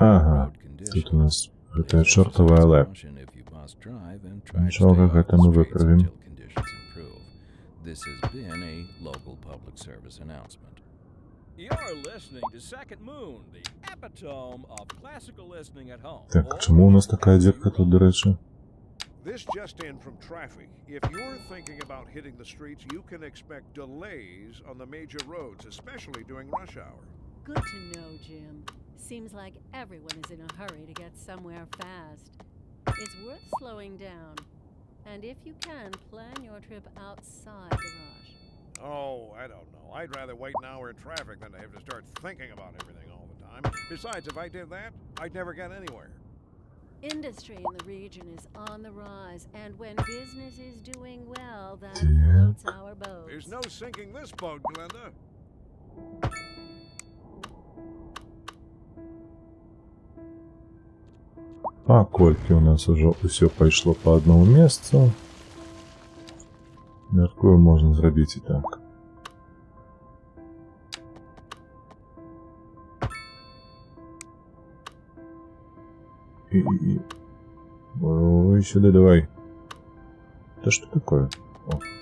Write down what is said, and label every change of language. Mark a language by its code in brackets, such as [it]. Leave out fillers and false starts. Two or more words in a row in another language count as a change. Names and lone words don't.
[be] Ага, [en] road conditions. [be] тут у нас гэтая чортова леп. [en] Caution if you must drive and try to [be] Нічога, [en] stay off [be] гэта [en] the [be] мы [en] streets [be] выправім. [en] until conditions improve. This has been a local public service announcement. You're listening to Second Moon, the epitome of classical listening at home. [uk] Так, чому у нас така дірка тут, до речі? [en] This just in from traffic. If you're thinking about hitting the streets, you can expect delays on the major roads, especially during rush hour. Good to know, Jim. Seems like everyone is in a hurry to get somewhere fast. It's worth slowing down. And if you can, plan your trip outside the rush. Oh, I don't know. I'd rather wait an hour in traffic than to have to start thinking about everything all the time. Besides, if I did that, I'd never get anywhere. Industry in the region is on the rise, and when business is doing well, that floats our boats. There's no sinking this boat, Glenda. [ru] Пакольки у нас уже все пойшло по одному месту. [be] Мяркую, можна зрабіць і так. [ru] И... Ой, сюда давай. Да что такое? О.